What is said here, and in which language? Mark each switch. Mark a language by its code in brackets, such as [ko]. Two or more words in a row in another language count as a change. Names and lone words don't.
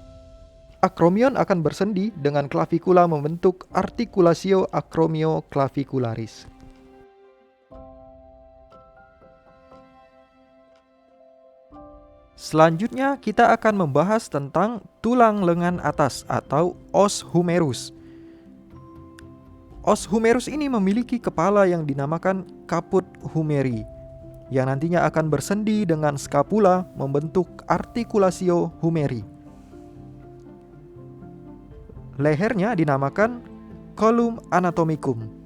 [id] Acromion akan bersendi dengan clavicula membentuk [la] articulatio acromioclavicularis. [id] Selanjutnya kita akan membahas tentang tulang lengan atas atau [la] os humerus. Os humerus [id] ini memiliki kepala yang dinamakan [la] caput humeri, [id] yang nantinya akan bersendi dengan scapula membentuk [la] articulatio humeri. [id] Lehernya dinamakan [la] column anatomicum.